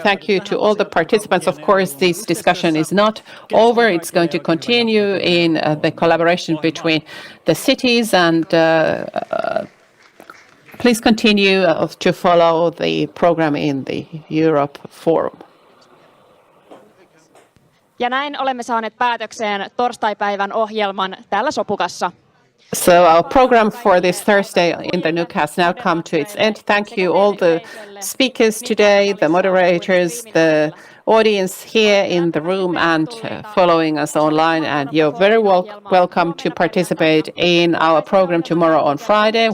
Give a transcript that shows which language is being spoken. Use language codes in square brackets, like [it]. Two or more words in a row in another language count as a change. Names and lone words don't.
[en] Thank you to all the participants. Of course, this discussion is not over. It's going to continue in the collaboration between the cities, and please continue to follow the program in the Europe Forum. [fi] Ja näin olemme saaneet päätökseen torstaipäivän ohjelman täällä Sopukassa. [en] So our program for this Thursday in the Nook has now come to its end. Thank you all the speakers today, the moderators, the audience here in the room and following us online. And you're very welcome to participate in our program tomorrow on Friday.